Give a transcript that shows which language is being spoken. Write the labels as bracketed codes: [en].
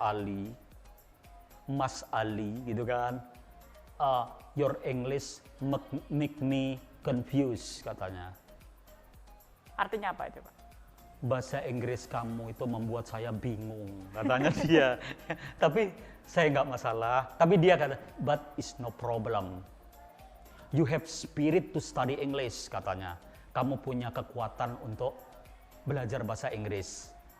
[en] Ali, [id] Mas Ali gitu kan, [en] your English make me confused [id] katanya. Artinya apa itu Pak? Bahasa Inggris kamu itu membuat saya bingung, katanya dia. Tapi saya nggak masalah. Tapi dia kata, [en] but it's no problem. You have spirit to study English, [id] katanya. Kamu punya kekuatan untuk belajar bahasa Inggris.